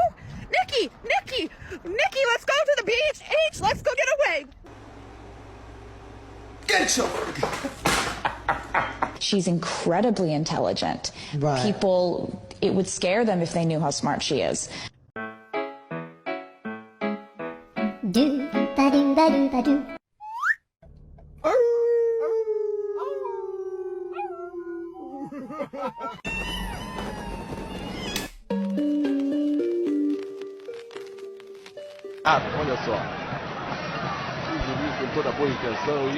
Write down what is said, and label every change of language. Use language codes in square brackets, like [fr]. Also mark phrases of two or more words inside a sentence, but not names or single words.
[en] Nicki, let's go to the beach. Let's go get away. Get your... She's incredibly intelligent. Right. People, it would scare them if they knew how smart she is. Do ba do ba do ba do. [pt] Olha só. O juiz com toda boa intenção aí.